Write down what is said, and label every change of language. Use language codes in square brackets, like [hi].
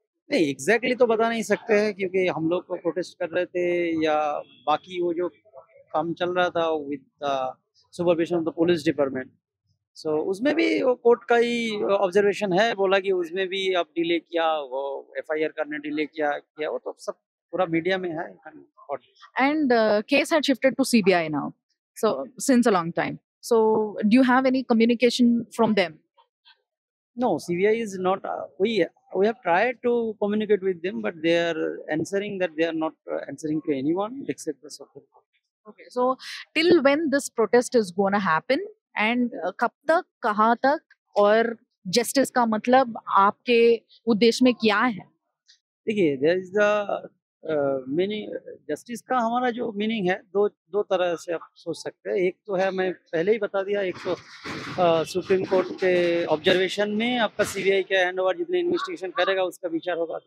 [hi] नहीं, एग्जैक्टली तो बता नहीं सकते हैं, क्योंकि हम लोग को प्रोटेस्ट कर रहे थे या बाकी वो जो काम चल रहा था [en] With supervision of the police department. [hi] सो उसमें भी वो कोर्ट का ही ऑब्जर्वेशन है. बोला कि उसमें भी अब डिले किया, वो एफआईआर करने डिले किया वो तो सब पूरा मीडिया में है. [en] And case had shifted to CBI now, so since a long time. So do you have any communication from them? No, CBI is not. We have tried to communicate with them, but they are answering that they are not answering to anyone except the Supreme Court. Okay, so till when this protest is going to happen, and [hi] कब तक, कहाँ तक, और justice का मतलब आपके उद्देश्य में क्या है? देखिए, [en] there is the [hi] meaning justice का. हमारा जो मीनिंग है, दो तरह से आप सोच सकते हैं. एक तो है, मैं पहले ही बता दिया, एक तो सुप्रीम कोर्ट के ऑब्जर्वेशन में आपका सीबीआई का हैंड ओवर जितने इन्वेस्टिगेशन करेगा उसका विचार होगा.